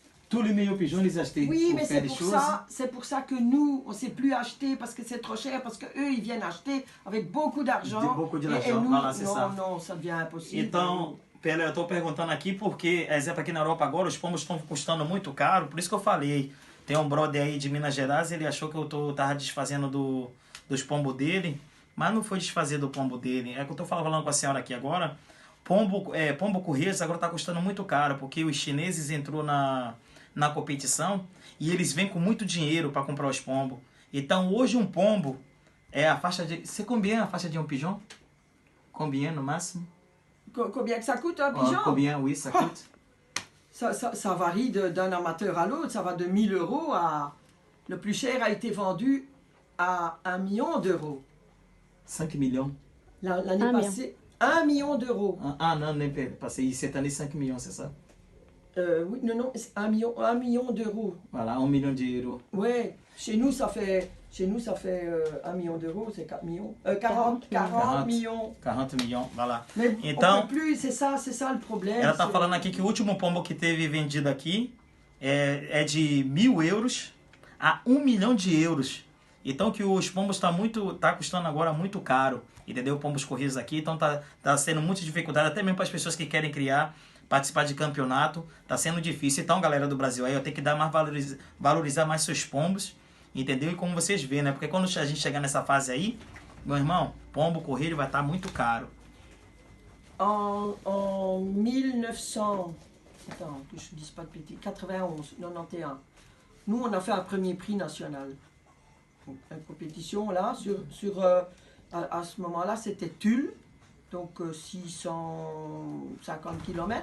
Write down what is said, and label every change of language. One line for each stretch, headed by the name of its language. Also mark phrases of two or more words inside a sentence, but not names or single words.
French: tous les meilleurs pigeons, les acheter. Oui, mais c'est pour ça que nous, on ne sait plus acheter parce que c'est trop cher, parce qu'eux, ils viennent acheter avec beaucoup d'argent. Et nous, voilà, c'est ça. Non, ça devient impossible.
Portuguese: Então, Pela, eu estou perguntando aqui porque, exemplo, aqui na Europa agora, os pombos estão custando muito caro, por isso que eu falei. Tem um brother aí de Minas Gerais, ele achou que eu tava desfazendo dos pombos dele, mas não foi desfazer do pombo dele. É que eu estou falando com a senhora aqui agora. Pombo Correios agora está custando muito caro, porque os chineses entrou na competição e eles vêm com muito dinheiro para comprar os pombos. Então hoje um pombo é a faixa de... Você combina a faixa de um pigeon? Combien no máximo?
French: Combien que ça coûte un pigeon? Combien, oui, ça coûte? Ça varie d'un amateur à l'autre, ça va de 1000 € à... Le plus cher a été vendu à 1 million d'euros. 5 millions? L'année passée, 1 million d'euros. Ah non, nem passé. Cette année, 5 millions, c'est ça? Oui, non, 1 million d'euros. Voilà, 1 million d'euros. Ouais, chez nous, ça fait 1 million d'euros, c'est 4 millions. 40 millions. 40 millions, voilà. Mais
Portuguese: então,
French: on peut plus, c'est ça le problème.
Portuguese: Ela tá falando aqui que o último pombo que teve vendido aqui é de 1.000 euros a 1 milhão de euros. Então que os pombos tá custando agora muito caro, entendeu? Pombos corridos aqui, então tá sendo muita dificuldade, até mesmo para as pessoas que querem criar, participar de campeonato, tá sendo difícil. Então, galera do Brasil, aí eu tenho que dar mais valorizar mais seus pombos, entendeu? E como vocês vêem, né? Porque quando a gente chegar nessa fase aí, meu irmão, pombo corrido vai estar muito caro.
French: En 1900, attends, que je ne dise pas de bêtises, 91, 91, nous on a fait un premier prix national. Donc, une compétition là, à ce moment-là c'était Tulle, donc 650 km.